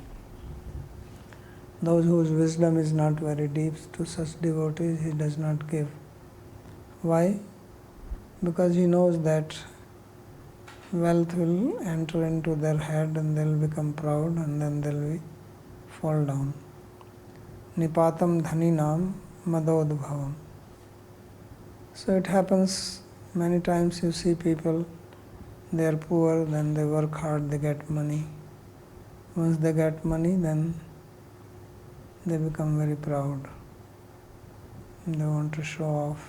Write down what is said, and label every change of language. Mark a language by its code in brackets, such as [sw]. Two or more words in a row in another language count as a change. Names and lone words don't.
[en] Those whose wisdom is not very deep, to such devotees he does not give. Why? Because he knows that wealth will enter into their head and they'll become proud and then they'll fall down. [sa] निपातं धनिनां मदोद्भवम्. [en] So it happens many times. You see people, they are poor, then they work hard, they get money. Once they get money, then they become very proud. They want to show off.